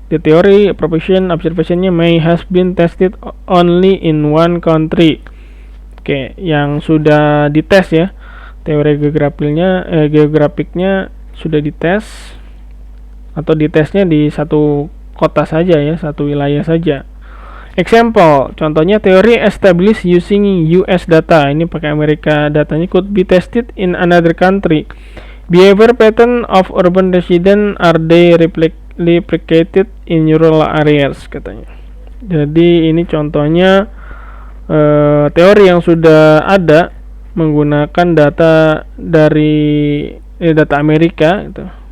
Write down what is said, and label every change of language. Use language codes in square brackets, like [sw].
[en] The theory, proposition, observation-nya may has been tested only in one country. [id] Oke, yang sudah dites ya. Teori geografiknya sudah dites atau ditesnya di satu kota saja ya, satu wilayah saja. [en] Example, [id] contohnya teori [en] established using US data, [id] ini pakai Amerika datanya, [en] could be tested in another country. Behavior pattern of urban resident, are they replicated in rural areas, katanya. [id] Jadi ini contohnya teori yang sudah ada menggunakan data dari data Amerika gitu.